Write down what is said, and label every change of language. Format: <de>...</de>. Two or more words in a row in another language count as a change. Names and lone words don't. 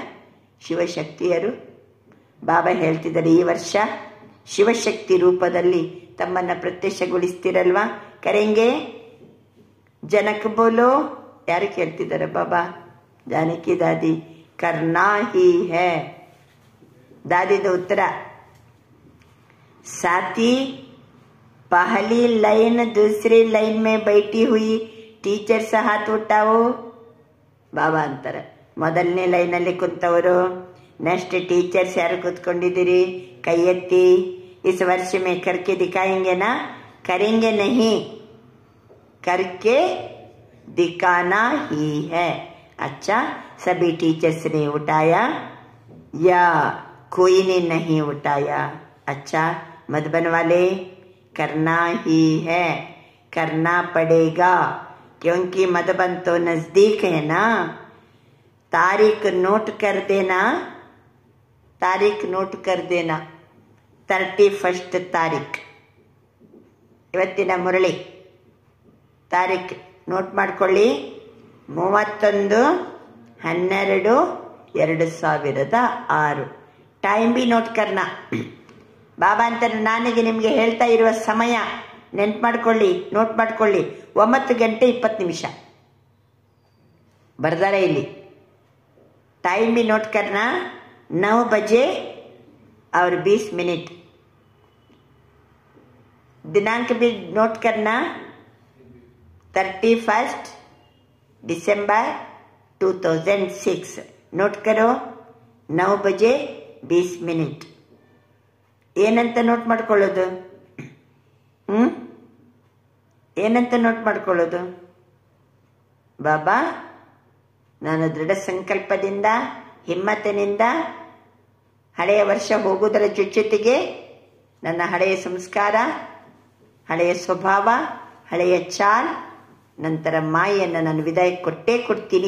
<kn>ಶಿವಶಕ್ತಿಯರು ಬಾಬಾ ಹೇಳ್ತಿದ್ದಾರೆ, ಈ ವರ್ಷ ಶಿವಶಕ್ತಿ ರೂಪದಲ್ಲಿ ತಮ್ಮನ್ನ ಪ್ರತ್ಯಕ್ಷಗೊಳಿಸ್ತಿರಲ್ವಾ?</kn> <hi>करेंगे? जनक बोलो.</hi> <kn>ಯಾರು ಕೇಳ್ತಿದ್ದಾರೆ? ಬಾಬಾ. ಜಾನಕಿ ದಾದಿ,</kn> <hi>करना ही है.</hi> <kn>ದಾದಿದ ಉತ್ತರ,</kn> <hi>साथी पहली लाइन दूसरी लाइन में बैठी हुई टीचर से हाथ उठाओ.</hi> <kn>ಬಾಬಾ ಅಂತಾರೆ, ಮೊದಲನೇ ಲೈನಲ್ಲಿ ಕುಂತವರು,</kn> <en>next teachers</en> <kn>ಯಾರು ಕೂತ್ಕೊಂಡಿದ್ದೀರಿ ಕೈ ಎತ್ತಿ.</kn> <hi>इस वर्ष में करके दिखाएंगे ना? करेंगे नहीं, करके दिखाना ही है. अच्छा, सभी टीचर्स ने उठाया या कोई ने नहीं उठाया? अच्छा, मधुबन वाले, करना ही है, करना पड़ेगा, क्योंकि मधुबन तो नजदीक है ना. तारीख नोट कर देना, तारीख नोट कर देना.</hi> <kn>31 तारीख ಇವತ್ತಿನ ಮುರಳಿ ತಾರೀಖ್ ನೋಟ್ ಮಾಡ್ಕೊಳ್ಳಿ. 31/12/2006.</kn> <hi>टाइम भी नोट करना.</hi> <kn>ಬಾಬಾ ಅಂತ ನನಗೆ ನಿಮಗೆ ಹೇಳ್ತಾ ಇರುವ ಸಮಯ ನೆನ್ಪು ಮಾಡ್ಕೊಳ್ಳಿ, ನೋಟ್ ಮಾಡ್ಕೊಳ್ಳಿ. 9:20 ಬರ್ದಾರೆ ಇಲ್ಲಿ.</kn> <hi>टाइम भी नोट करना. 9 बजे और 20 मिनट. दिनांक भी नोट करना, 31 दिसंबर 2006. नोट करो, 9 बजे 20 मिनट.</hi> <kn>ಏನಂತ ನೋಟ್ ಮಾಡ್ಕೊಳ್ಳೋದು? ಏನಂತ ನೋಟ್ ಮಾಡ್ಕೊಳ್ಳೋದು? ಬಾಬಾ, ನಾನು ದೃಢ ಸಂಕಲ್ಪದಿಂದ, ಹಿಮ್ಮತ್ತಿನಿಂದ ಹಳೆಯ ವರ್ಷ ಹೋಗುವುದರ ಜೊತೆಗೆ ನನ್ನ ಹಳೆಯ ಸಂಸ್ಕಾರ, ಹಳೆಯ ಸ್ವಭಾವ, ಹಳೆಯ ಚಾಲ್, ನಂತರ ಮಾಯೆಯನ್ನು ನಾನು ವಿದಾಯ ಕೊಟ್ಟೇ ಕೊಡ್ತೀನಿ.</kn>